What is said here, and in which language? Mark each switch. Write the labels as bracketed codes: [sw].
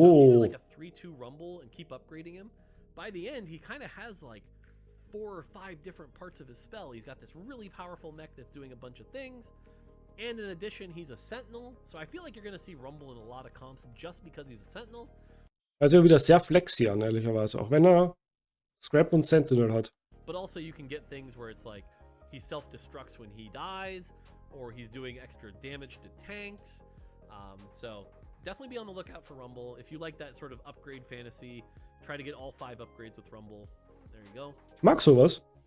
[en] So if you do like a 3-2 Rumble and keep upgrading him, by the end he kind of has like 4 or 5 different parts of his spell. He's got this really powerful mech that's doing a bunch of things, and in addition he's a Sentinel, so I feel like you're going to see Rumble in a lot of comps just because he's a Sentinel. [de] Also wieder sehr flexi an, ehrlicherweise, auch wenn Scrap und Sentinel hat. [en] But also you can get things where it's like he self-destructs when he dies, or he's doing extra damage to tanks. So definitely be on the lookout for Rumble. If you like that sort of upgrade fantasy, try to get all 5 upgrades with Rumble. There you go. [de] Mag sowas.